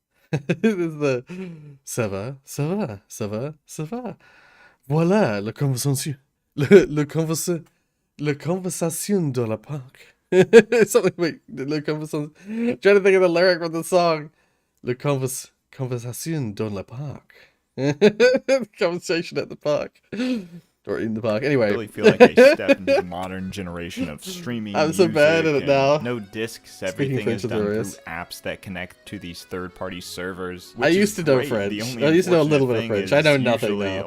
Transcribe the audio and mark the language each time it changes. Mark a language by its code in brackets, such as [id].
[en] This is the [fr] ça va, ça va, ça va, ça va. Voilà la conversation, la conversation dans la parc. [en] Something. Wait, [fr] le conversation. [en] I'm trying to think of the lyric from the song. [fr] Le conversation dans le parc. [en] Conversation at the park. Or in the park. Anyway. I really feel like I stepped into the modern generation of streaming. I'm so bad at it now. No discs. Everything is done through apps that connect to these third-party servers. I used to know French. I used to know a little bit of French. I know nothing now.